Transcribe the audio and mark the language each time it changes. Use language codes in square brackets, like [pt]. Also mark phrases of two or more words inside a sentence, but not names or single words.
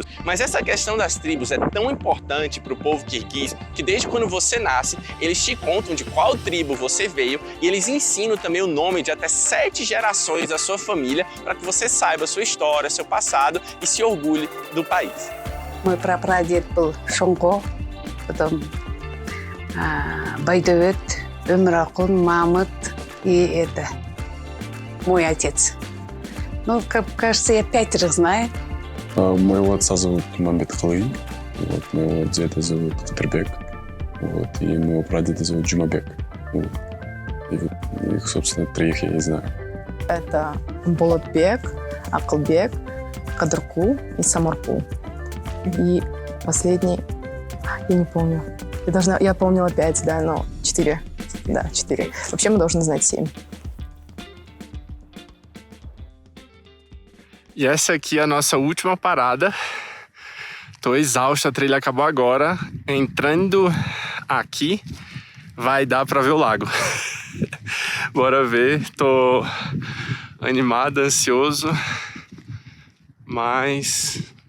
[pt] Mas essa questão das tribos é tão importante para o povo quirguiz que desde quando você nasce, eles te contam de qual tribo você veio e eles ensinam também o nome de até 7 gerações da sua família para que você saiba a sua história, seu passado e se orgulhe do país. [ru] Мой прапрадед был Шонко, потом Байдовет, Өмракун, Мамыт и мой отец. Ну, кажется, я 5 знаю. Моего отца зовут Мамбетхлы, моего деда зовут Катербек, и моего прадеда зовут Джумабек. И их, собственно, 3 я не знаю. Это Болотбек, Акылбек, Кадырку и Самарку. И последний, я не помню. Я помнила 5, да, но 4. Да, 4. Вообще мы должны знать 7. [pt] E essa aqui é a nossa última parada. Tô exausto, a trilha acabou agora. Entrando aqui, vai dar pra ver o lago. Bora ver, tô animado, ansioso, mas...